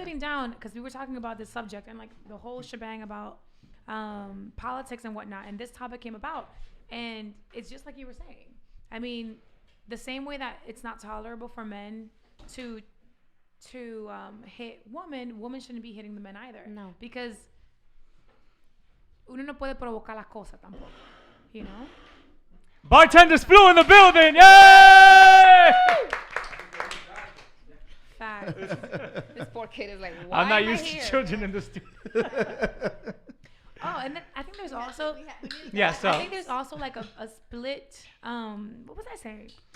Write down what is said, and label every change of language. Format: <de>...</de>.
<en>sitting down because we were talking about this subject and like the whole shebang about politics and whatnot, and this topic came about, and it's just like you were saying. I mean, the same way that it's not tolerable for men to hit women shouldn't be hitting the men either. No. Because</en> <es>uno no puede provocar las cosas tampoco,</es> <en>you know? Bartender's flu in the building. Yay! Fact. This poor kid is like, why I'm not am I used here? to children in the studio. Oh, and then I think there's also Yeah, so I think there's also like a split. What was I saying?</en>